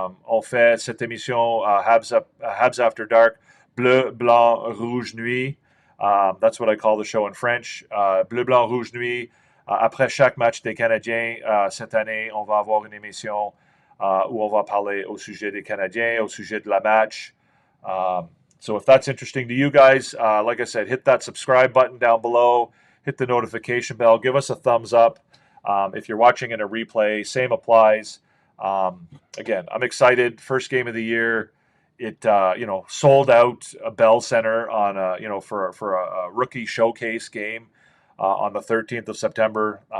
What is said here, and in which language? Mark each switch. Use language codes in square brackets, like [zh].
[fr] On fait cette émission Habs After Dark, Bleu, Blanc, Rouge Nuit. [en] That's what I call the show in French. [fr] Bleu, Blanc, Rouge Nuit. Après chaque match des Canadiens, cette année, on va avoir une émission où on va parler au sujet des Canadiens, au sujet de la match. [en] So if that's interesting to you guys, like I said, hit that subscribe button down below, hit the notification bell, give us a thumbs up. If you're watching in a replay, same applies. Again, I'm excited. First game of the year. It sold out a Bell Center on for a rookie showcase game on the 13th of September.